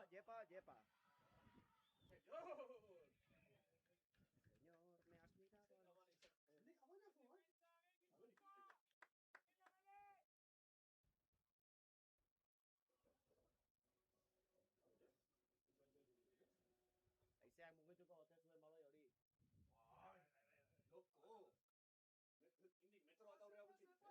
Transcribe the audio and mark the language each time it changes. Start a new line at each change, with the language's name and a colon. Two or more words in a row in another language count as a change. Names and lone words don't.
Spanish: yepa, yepa. Señor. Señor, me has mirado a los...
Basque: Aizeak mugituko ote zuen baloi hori. Loko. Indik metro bat aurrera gutxi.